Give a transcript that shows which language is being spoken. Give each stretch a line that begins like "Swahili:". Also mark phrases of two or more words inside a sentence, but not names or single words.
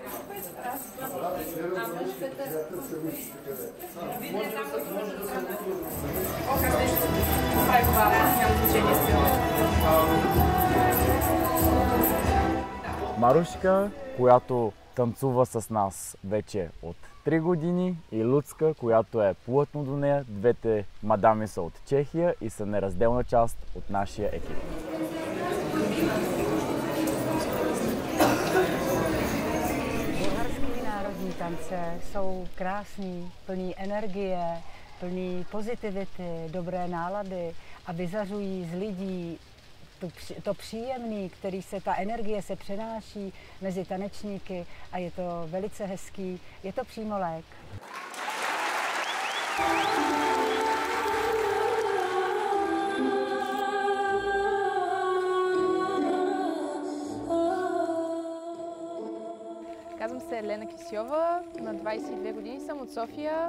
Bulgarian: Марушка, която танцува с нас вече от 3 години, и Луцка, която е плътно до нея. Двете мадами са от Чехия и са неразделна част от нашия екип.
Czech: Bulharský národní tance jsou krásný, plný energie, plný pozitivity, dobré nálady a vyzařují z lidí to příjemný, ta energie se přenáší mezi tanečníky a je to velice hezký, je to přímo lék.
Bulgarian: Казвам се Елена Кисьова, на 22 години съм от София.